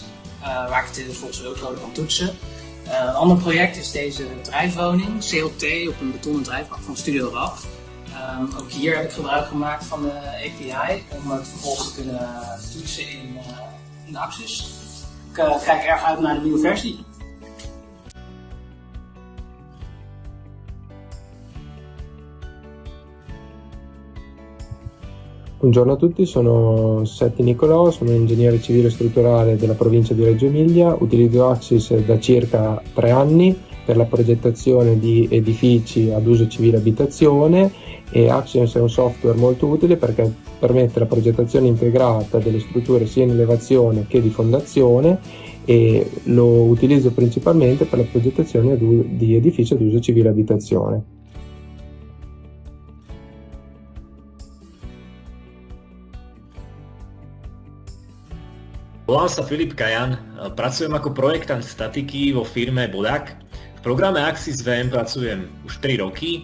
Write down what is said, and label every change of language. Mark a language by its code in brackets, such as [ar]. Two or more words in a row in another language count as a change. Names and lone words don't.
[nl] Waar ik het volgens de workloader kan toetsen. Een ander project is deze drijfwoning, CLT, op een betonnen drijfbak van Studio Rap. Ook hier heb ik gebruik gemaakt van de API om het vervolgens te kunnen toetsen in Axis. Ik kijk erg uit naar de nieuwe versie. [it] Buongiorno a tutti, sono Setti Nicolò, sono ingegnere civile strutturale della provincia di Reggio Emilia. Utilizzo Axis da circa 3 anni per la progettazione di edifici ad uso civile abitazione e Axis è un software molto utile perché permette la progettazione integrata delle strutture sia in elevazione che di fondazione e lo utilizzo principalmente per la progettazione di edifici ad uso civile abitazione. [sk] Volám sa Filip Kajan, pracujem ako projektant statiky vo firme Bodak. V programe AxisVM pracujem už 3 roky.